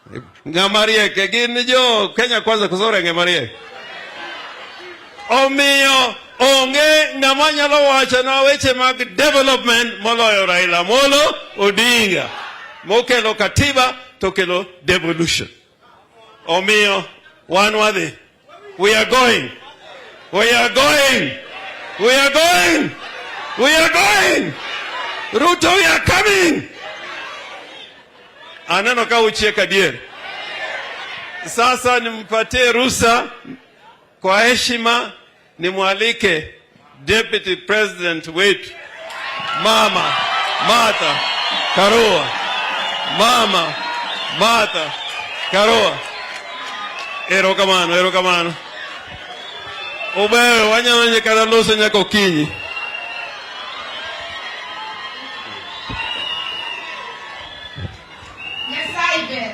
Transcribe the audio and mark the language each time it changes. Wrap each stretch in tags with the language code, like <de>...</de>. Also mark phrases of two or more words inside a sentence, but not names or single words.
<luo>Ngamarie ke gin jo Kenya kwanza kusore ngamarie. Omiyo onge ngama nyalo wacho na weche mag development moloyo Raila Amolo Odinga. Mokelo katiba to kelo devolution. Omiyo one wadhi.</luo> <en>We are going. We are going. We are going. We are going. Ruto, we are coming.</en> <luo>Aneno ka uchieka dier.</luo> <sw>Sasa nimpatie ruhusa kwa heshima nimwalike</sw> <en>Deputy President</en> <sw>wetu Mama Martha Karua. Mama Martha Karua.</sw> <luo>Erokamano, erokamano. Obeyo wanyalo nyekana loso nyaka okinyi. Nyasaye.</luo>